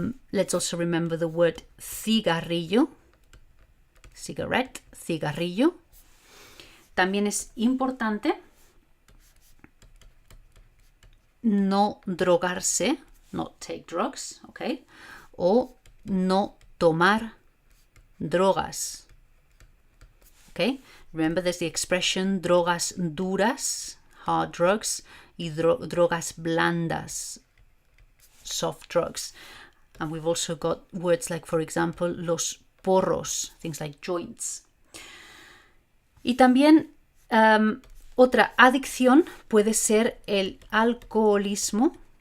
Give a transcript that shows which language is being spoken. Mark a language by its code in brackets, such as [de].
[en] Let's also remember the word cigarrillo. Cigarette, cigarrillo. [es] También es importante no drogarse, [en] not take drugs, [es] okay? O no tomar drogas. Okay? [en] Remember, there's the expression [es] drogas duras, [en] hard drugs, [es] y drogas blandas, [en] soft drugs. And we've also got words like, for example, [es] los porros, [en] things like joints. [es] Y también otra adicción puede ser el alcoholismo.